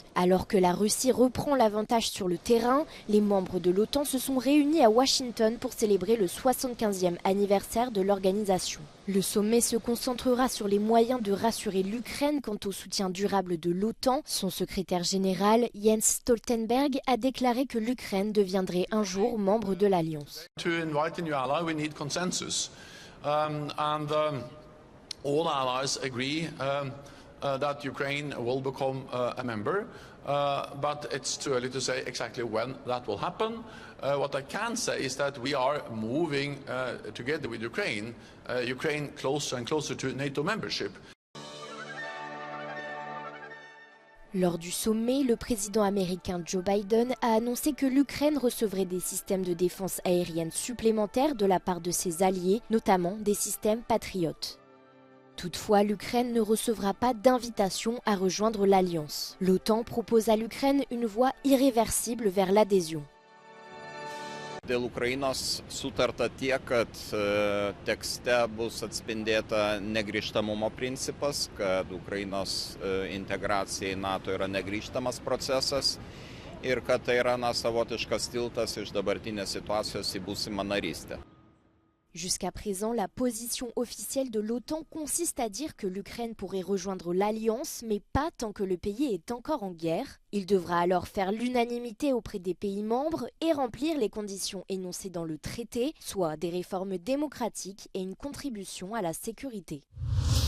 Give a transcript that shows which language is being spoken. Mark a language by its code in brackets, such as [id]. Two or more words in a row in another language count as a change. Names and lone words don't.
[fr] Alors que la Russie reprend l'avantage sur le terrain, les membres de l'OTAN se sont réunis à Washington pour célébrer le 75e anniversaire de l'organisation. Le sommet se concentrera sur les moyens de rassurer l'Ukraine quant au soutien durable de l'OTAN. Son secrétaire général, Jens Stoltenberg, a déclaré que l'Ukraine deviendrait un jour membre de l'Alliance. [en] All allies agree that Ukraine will become a member, but it's too early to say exactly when that will happen. What I can say is that we are moving together with Ukraine closer and closer to NATO membership. [fr] Lors du sommet, le président américain Joe Biden a annoncé que l'Ukraine recevrait des systèmes de défense aérienne supplémentaires de la part de ses alliés, notamment des systèmes Patriot. Toutefois, l'Ukraine ne recevra pas d'invitation à rejoindre l'Alliance. L'OTAN propose à l'Ukraine une voie irréversible vers l'adhésion. [lt] Dėl Ukrainos sutarta tiek, kad tekste bus atspindėta negrįžtamumo principas, kad Ukrainos integracija į NATO yra negrįžtamas procesas ir kad tai yra savotiškas tiltas iš dabartinės situacijos į būsimą narystę. [fr] Jusqu'à présent, la position officielle de l'OTAN consiste à dire que l'Ukraine pourrait rejoindre l'Alliance, mais pas tant que le pays est encore en guerre. Il devra alors faire l'unanimité auprès des pays membres et remplir les conditions énoncées dans le traité, soit des réformes démocratiques et une contribution à la sécurité.